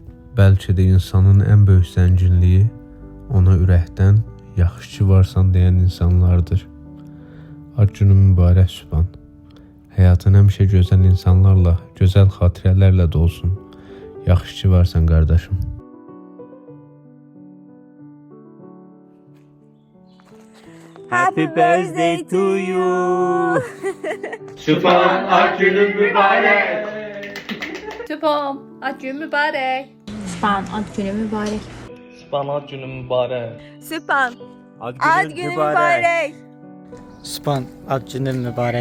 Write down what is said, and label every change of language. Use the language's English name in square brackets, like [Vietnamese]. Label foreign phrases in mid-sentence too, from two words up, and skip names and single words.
[Azerbaijani] Bəlkə də insanın ən böyük zənginliyi ona ürəkdən yaxşı ki varsan deyən insanlardır. Ad günün mübarək Sübhan. Həyatın həmişə gözəl insanlarla, gözəl xatirələrlə dolsun. Yaxşı ki varsan qardaşım. [English] Happy birthday to you. [Azerbaijani] Sübhan, ad günün mübarek. Sübhan, ad günün mübarək. Sübhan, ad günü mübarək. Sübhan, ad günün mübarek. Sübhan, Ad ad günü mübarek. Sübhan, ad günün mübarək.